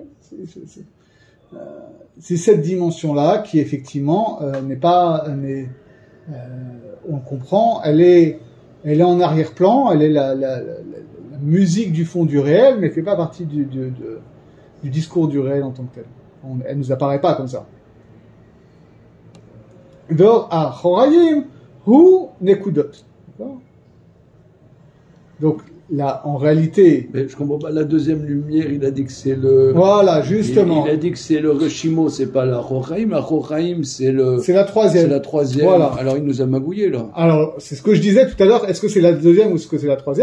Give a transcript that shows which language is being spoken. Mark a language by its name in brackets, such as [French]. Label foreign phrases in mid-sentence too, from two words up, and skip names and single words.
[French] C'est cette dimension-là qui effectivement on comprend, elle est en arrière-plan, elle est la musique du fond du réel, mais fait pas partie du discours du réel en tant que tel. Elle nous apparaît pas comme ça. [Hebrew] דור אחוריים הוא נקודות. [French] Donc là, en réalité, mais je comprends pas. La deuxième lumière, il a dit que c'est le. Voilà, justement. Il a dit que c'est le Reshimo, c'est pas la Choraim. La Choraim, c'est la troisième. C'est la troisième. Voilà. Alors il nous a magouillé là. Alors c'est ce que je disais tout à l'heure. Est-ce que c'est la deuxième ou est-ce que c'est la troisième ?